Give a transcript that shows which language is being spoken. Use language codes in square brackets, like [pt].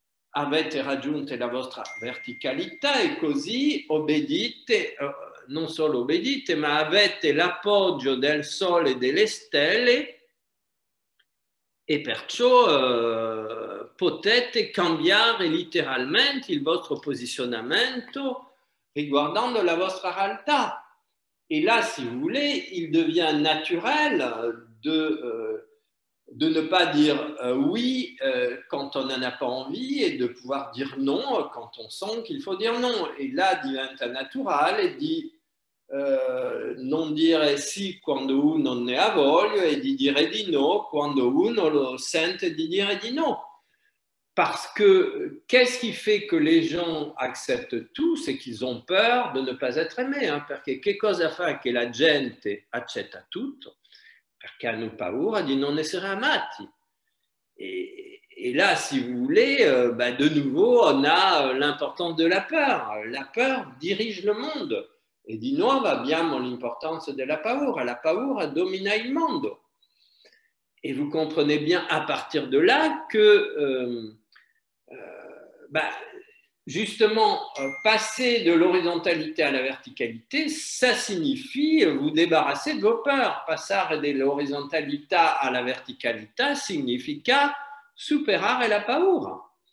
[it] avete raggiunto la vostra verticalità e così obbedite, non solo obbedite, ma avete l'appoggio del Sole e delle stelle e perciò potete cambiare letteralmente il vostro posizionamento riguardando la vostra realtà. [fr] Et là, si vous voulez, il devient naturel de ne pas dire oui quand on n'en a pas envie et de pouvoir dire non quand on sent qu'il faut dire non. [it] Et là diventa naturale di non dire sì quando uno ne ha voglia e di dire di no quando uno lo sente di dire di no. [fr] Parce que qu'est-ce qui fait que les gens acceptent tout? C'est qu'ils ont peur de ne pas être aimés. [it] Perché che cosa fa che la gente accetta tutto? Perché hanno paura di non essere amati. [fr] Et là, si vous voulez, de nouveau, on a l'importance de la peur. La peur dirige le monde. [it] E di nuovo abbiamo l'importanza della paura. La paura domina il mondo. [fr] Et vous comprenez bien à partir de là que justement, passer de l'horizontalité à la verticalité, ça signifie vous débarrasser de vos peurs. [it] Passare dell'orizzontalità alla verticalità significa superare la paura.